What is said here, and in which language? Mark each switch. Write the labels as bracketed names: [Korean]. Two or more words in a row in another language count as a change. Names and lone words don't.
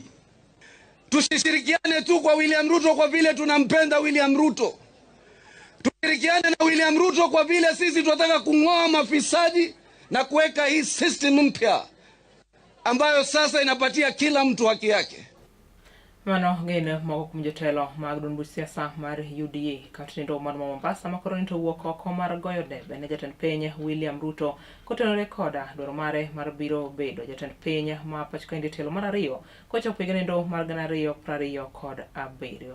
[Swahili] Tusishirikiane tu kwa William Ruto kwa vile tunampenda William Ruto. Tushirikiane na William Ruto kwa vile sisi tunataka kung'oa mafisadi na kuweka hii system mpya ambayo sasa inapatia kila mtu haki yake. [Luo (Kenya and Tanzania)] Mano gene moko kum jotelo mag duond buch siasa mar UDA katnindo man Mombasa makoro nito wuok oko mar goyo debe ne jatend piny William Ruto kotenore koda dwaro mare mar biro bedo jatend piny ma Pacho Kaindi telo mar ariyo kochopo higanindo mar 2027.